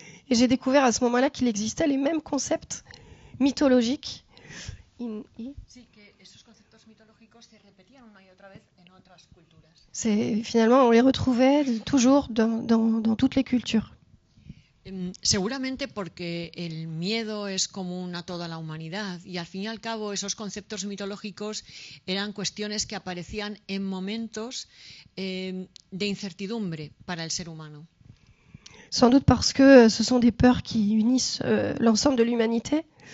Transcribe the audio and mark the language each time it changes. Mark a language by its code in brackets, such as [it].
[fr] Et j'ai découvert à ce moment-là qu'il existait les mêmes concepts mythologiques. Finalement, on les retrouvait toujours dans toutes les cultures. [es] Seguramente porque el miedo es común a toda la humanidad y al fin y al cabo esos conceptos mitológicos eran cuestiones que aparecían en momentos de incertidumbre para el ser humano. [fr] Sans doute parce que ce sont des peurs qui unissent l'ensemble de l'humanité.